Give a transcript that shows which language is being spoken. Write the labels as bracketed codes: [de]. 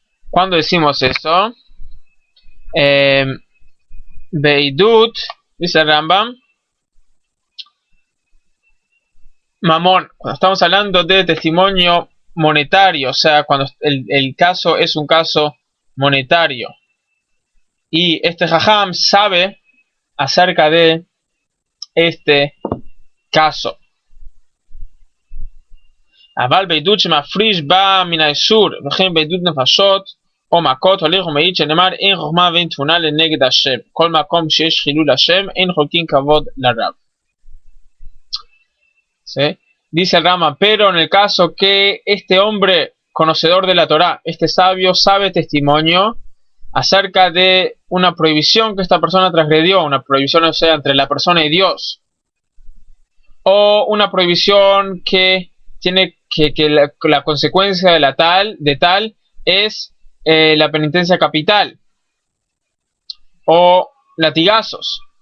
[es] cuando decimos eso, Beidut, dice Rambam, Mamón, cuando estamos hablando de testimonio monetario, o sea, cuando el caso es un caso monetario, y este jajam sabe acerca de este caso. [he] אבל בעדות שמפריש בה מן האיסור, וכן בעדות נפשות או מכות, הולך ומעיד שנאמר אין חוכמה ואין תבונה לנגד השם. כל מקום שיש חילול השם, אין חולקין כבוד לרב. [es] ¿Sí? Dice el Rama, pero en el caso que este hombre conocedor de la Torá, este sabio, sabe testimonio acerca de una prohibición que esta persona transgredió, una prohibición, o sea, entre la persona y Dios, o una prohibición que tiene que la consecuencia de tal es la penitencia capital o latigazos.